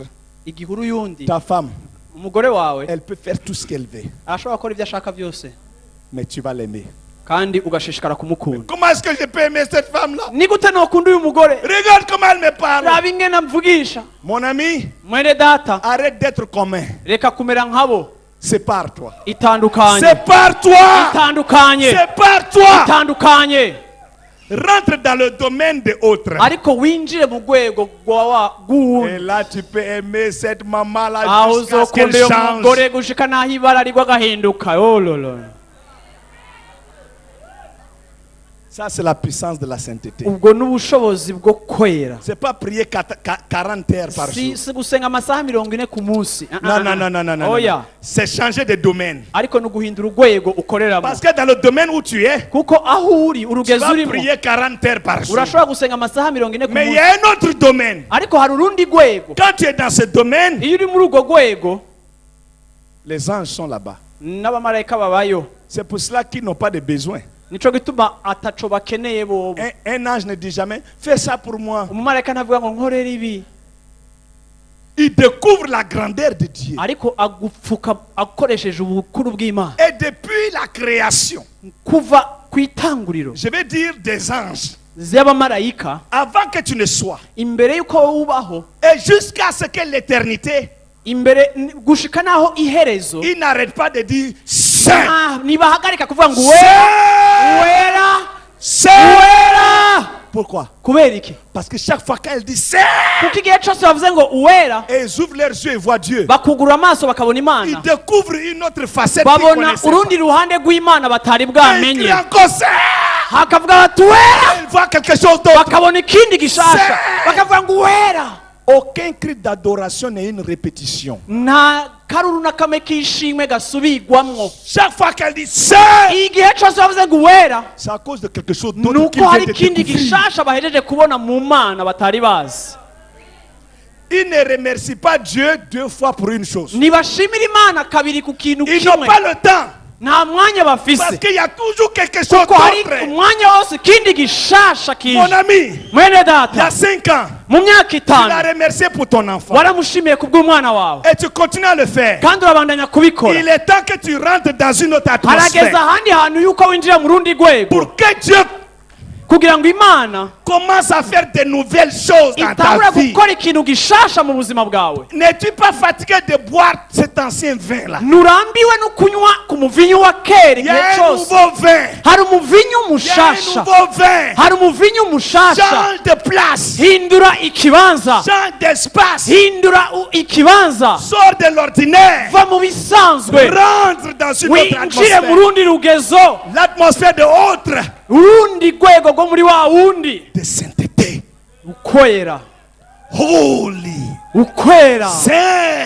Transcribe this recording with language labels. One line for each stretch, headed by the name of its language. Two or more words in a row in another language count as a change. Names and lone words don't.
Rundi: igihe uri uyundi
French: ta femme,
Rundi: umugore wawe
French: elle peut faire tout ce qu'elle veut,
Rundi: arashobora gukora ibyo ashaka byose
French: mais tu vas l'aimer.
Rundi: kandi ugashishikara kumukunda
French: Comment est-ce que je peux aimer cette femme-là?
Rundi: ni gute nokunda uyu mugore
French: Regarde comment elle me parle.
Rundi: raba ingene amvugisha
French: Mon ami,
Rundi: mwene data
French: arrête d'être commun.
Rundi: reka kumera nkabo
French: Sépare-toi.
Rundi: itandukanye
French: Sépare-toi.
Rundi: itandukanye
French: Sépare-toi.
Rundi: itandukanye
French: Rentre dans le domaine des autres.
Rundi: ariko winjire mu rwego
French: Et
Rundi: rw'uwundi
French: là, tu peux aimer cette maman-là
Rundi: aho
French: jusqu'à ce qu'elle
Rundi: uzokunda uyo
French: change.
Rundi: mugore gushika n'aho ibara rigwa agahinduka ololo
French: Ça, c'est la puissance de la sainteté.
Rundi: ubwo ni ubushobozi bwo kwera
French: C'est pas prier 40 heures par jour.
Rundi: si gusenga amasaha 40 ku munsi
French: Non, non, non, non, non, non.
Rundi: oya
French: C'est changer de domaine.
Rundi: ariko ni uguhindura urwego ukoreramo
French: Parce que dans le domaine où tu es,
Rundi: kuko aho uri
French: tu
Rundi: urugezi
French: vas
Rundi: urimo
French: prier 40 heures par jour.
Rundi: urashobora gusenga amasaha 40 ku
French: Mais il y
Rundi: munsi
French: a un autre domaine.
Rundi: ariko hari urundi rwego
French: Quand tu es dans ce domaine,
Rundi: iyo uri muri urwo rwego
French: les anges sont là-bas.
Rundi: n'abamarayika babayo
French: C'est pour cela qu'ils n'ont pas de besoin.
Rundi: nico gituma ataco bakeneye bobo
French: Un ange ne dit jamais, fais ça pour moi.
Rundi: umumarayika ntavuga ngo nkorere ibi
French: Il découvre la grandeur de Dieu.
Rundi: ariko agupfuka akoresheje ubukuru bw'Imana
French: Et depuis la création,
Rundi: kuva ku itanguriro
French: je vais dire des anges,
Rundi: z'abamarayika
French: avant que tu ne sois,
Rundi: imbere y'uko wowe ubaho
French: et jusqu'à ce que l'éternité,
Rundi: imbere gushika naho iherezo
French: il n'arrête pas de dire Saint,
Rundi: ntibahagarika kuvuga ngo
French: Saint,
Rundi: wera
French: Saint.
Rundi: wera
French: Pourquoi?
Rundi: kubera iki
French: Parce que chaque fois qu'elle dit Saint,
Rundi: kuko igihe cyose bavuze ngo uwera
French: et ils ouvrent leurs yeux et voient Dieu,
Rundi: bakugura amaso bakabona
French: ils
Rundi: imana
French: découvrent une autre facette qu'ils
Rundi: babona
French: connaissaient
Rundi: urundi
French: pas.
Rundi: ruhande rw'imana batari
French: Et ils
Rundi: bwamenye
French: crient encore Saint.
Rundi: hakavuga bati wera
French: Ils voient quelque chose d'autre.
Rundi: bakabona ikindi gishasha
French: Saint.
Rundi: bakavuga ngo uwera
French: Aucun cri d'adoration n'est une répétition.
Rundi: nta karuru na kamwe k'ishimwe gasubirwamwo
French: Chaque fois qu'elle dit Saint,
Rundi: igihe cyose bavuze ngo uwera
French: c'est à cause de quelque chose d'autre
Rundi: nuko
French: qu'ils
Rundi: hari
French: viennent de
Rundi: ikindi
French: découvrir.
Rundi: gishasha bahejeje kubona mu mana batari bazi
French: Ils ne remercient pas Dieu 2 fois pour une chose.
Rundi: ntibashimira imana kabiri ku kintu
French: Ils n'ont
Rundi: kimwe
French: pas le temps.
Rundi: nta mwanya
French: Parce
Rundi: bafise
French: qu'il y a toujours quelque chose
Rundi: kuko hari
French: d'autre.
Rundi: umwanya wose ikindi gishasha
French: Mon
Rundi: kije
French: ami,
Rundi: mwene
French: il y a
Rundi: data
French: 5 ans,
Rundi: mu myaka
French: tu
Rundi: itanu
French: l'as remercié pour ton enfant.
Rundi: waramushimiye kubw'umwana wawe
French: Et tu continues à le faire.
Rundi: kandi urabandanya kubikora
French: Il est temps que tu rentres dans une autre
Rundi: harageze
French: atmosphère.
Rundi: ahandi hantu yuko winjira mu rundi rwego
French: Pour que Dieu
Rundi: kugira ngo imana
French: commence à faire de nouvelles choses dans
Rundi: itangura
French: ta vie.
Rundi: gukora ikintu gishasha mu buzima bwawe
French: N'es-tu pas fatigué de boire cet ancien vin-là?
Rundi: nturambiwe no kunywa ku muvinyu wa kera
French: Il y a
Rundi: igihe
French: un
Rundi: cyose
French: nouveau vin.
Rundi: hari umuvinyu
French: Il y a un
Rundi: mushasha
French: nouveau vin.
Rundi: hari umuvinyu mushasha
French: Change de place.
Rundi: hindura ikibanza
French: Change d'espace.
Rundi: hindura ikibanza
French: Sors de l'ordinaire.
Rundi: va mu bisanzwe
French: Rentre dans une autre
Rundi: winjire mu
French: atmosphère.
Rundi: rundi rugezo
French: L'atmosphère de autre.
Rundi: urundi rwego rwo muri wa wundi
French: De sainteté.
Rundi: ukwera Holy. ukwera
French: Saint.